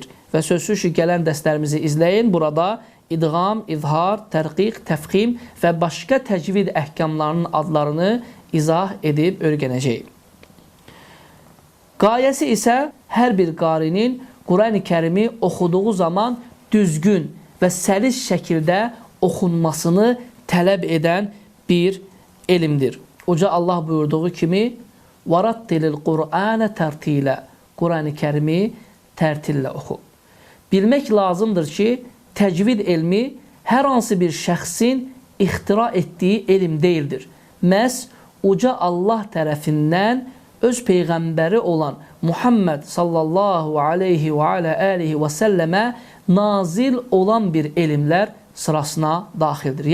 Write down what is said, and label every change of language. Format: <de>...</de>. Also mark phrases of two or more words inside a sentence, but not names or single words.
<az>Və sözsüz ki, gələn dərslərimizi izləyin. Burada idğam, izhar, tərqiq, təfxim və başqa təcvid əhkamlarının adlarını izah edib öyrənəcəyik. Qayəsi isə hər bir qarinin Quran-ı Kərimi oxuduğu zaman düzgün və səlis şəkildə oxunmasını tələb edən bir elmdir. Uca Allah buyurduğu kimi</az> <ar>وَرَتِّلِ الْقُرْآنَ تَرْتِيلًا.</ar> <az>Quran-ı Kərimi tərtillə oxu. Bilmək lazımdır ki, təcvid elmi hər hansı bir şəxsin ixtira etdiyi elm deyildir. Məhz uca Allah tərəfindən öz peyğəmbəri olan Muhammed</az> <ar>صلى الله عليه وعلى آله وسلم</ar> <az>nazil olan bir elmlər sırasına daxildir.</az>